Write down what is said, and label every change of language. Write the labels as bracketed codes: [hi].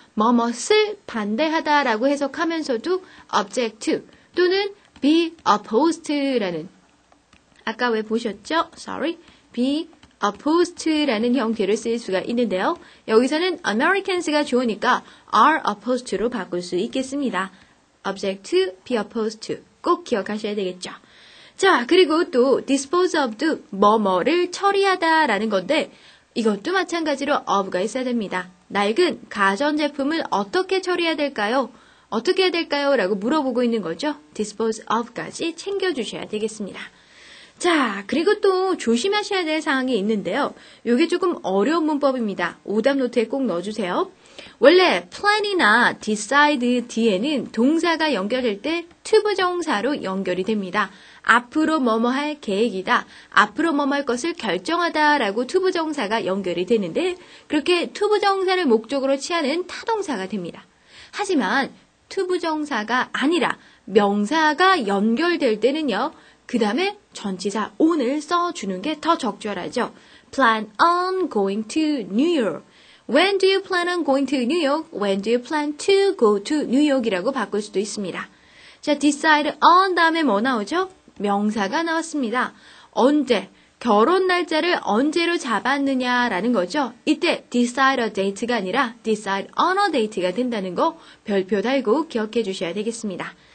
[ko] 뭐뭇을 반대하다라고 해석하면서도 object to 또는 be opposed to라는 아까 왜 보셨죠? be opposed to라는 형태를 쓸 수가 있는데요. 여기서는 Americans가 좋으니까 are opposed to로 바꿀 수 있겠습니다. object to, be opposed to 꼭 기억하셔야 되겠죠. 자, 그리고 또 dispose of도 뭐뭐를 처리하다라는 건데 이것도 마찬가지로 of가 있어야 됩니다. 낡은 가전제품을 어떻게 처리해야 될까요? 어떻게 해야 될까요? 라고 물어보고 있는 거죠. dispose of까지 챙겨주셔야 되겠습니다. 자, 그리고 또 조심하셔야 될 사항이 있는데요. 이게 조금 어려운 문법입니다. 오답 노트에 꼭 넣어주세요. 원래 plan이나 decide 뒤에는 동사가 연결될 때 투부정사로 연결이 됩니다. 앞으로 뭐뭐 할 계획이다. 앞으로 뭐뭐 할 것을 결정하다 라고 투부정사가 연결이 되는데 그렇게 투부정사를 목적으로 취하는 타동사가 됩니다. 하지만 투부정사가 아니라 명사가 연결될 때는요. 그 다음에 전치사 on을 써주는 게 더 적절하죠. [en] Plan on going to New York. When do you plan on going to New York? When do you plan to go to New York이라고 [ko] 바꿀 수도 있습니다. 자, decide on 다음에 뭐 나오죠? 명사가 나왔습니다. 언제? 결혼 날짜를 언제로 잡았느냐라는 거죠. 이때 decide a date가 아니라 decide on a date가 된다는 거 별표 달고 기억해 주셔야 되겠습니다.